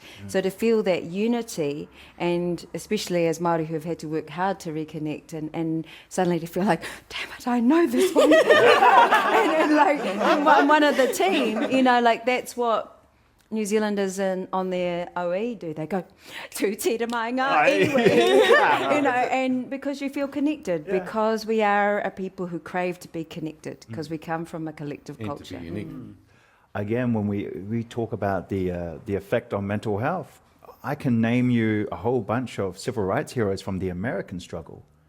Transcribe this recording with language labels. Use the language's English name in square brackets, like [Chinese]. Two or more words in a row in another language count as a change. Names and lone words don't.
[English] So to feel that unity, and especially as Māori who have had to work hard to reconnect, and suddenly to feel like, damn it, I know this one. and like I'm one of the team, you know, like that's what New Zealanders on their OE do. They go, [Māori] tu te mai ngā iwi, [English] you know, and because you feel connected, because we are a people who crave to be connected, because we come from a collective culture. To be unique. Again, when we talk about the effect on mental health, I can name you a whole bunch of civil rights heroes from the American struggle.